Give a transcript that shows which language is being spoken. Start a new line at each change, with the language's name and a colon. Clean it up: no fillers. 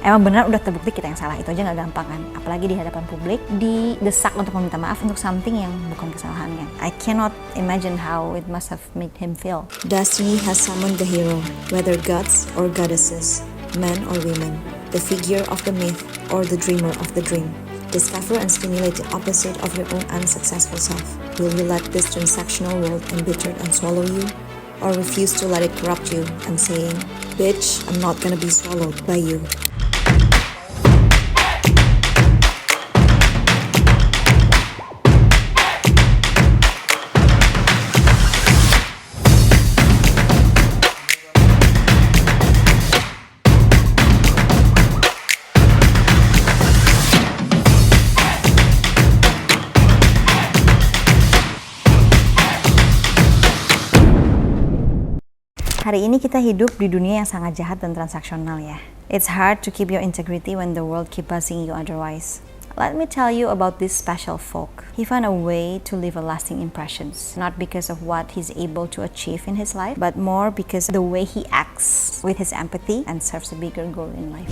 Indonesian: Emang benar udah terbukti kita yang salah, itu aja nggak gampang kan? Apalagi di hadapan publik, didesak untuk meminta maaf untuk something yang bukan kesalahannya.
English: I cannot imagine how it must have made him feel. Destiny has summoned the hero, whether gods or goddesses, men or women, the figure of the myth or the dreamer of the dream. Discover and stimulate the opposite of your own unsuccessful self. Will you let this transactional world embitter and swallow you? Or refuse to let it corrupt you and saying, bitch, I'm not gonna be swallowed by you.
Indonesian: Hari ini kita hidup di dunia yang sangat jahat dan transaksional ya.
English: It's hard to keep your integrity when the world keep buzzing you otherwise. Let me tell you about this special folk. He found a way to leave a lasting impressions, not because of what he's able to achieve in his life, but more because of the way he acts with his empathy and serves a bigger goal in life.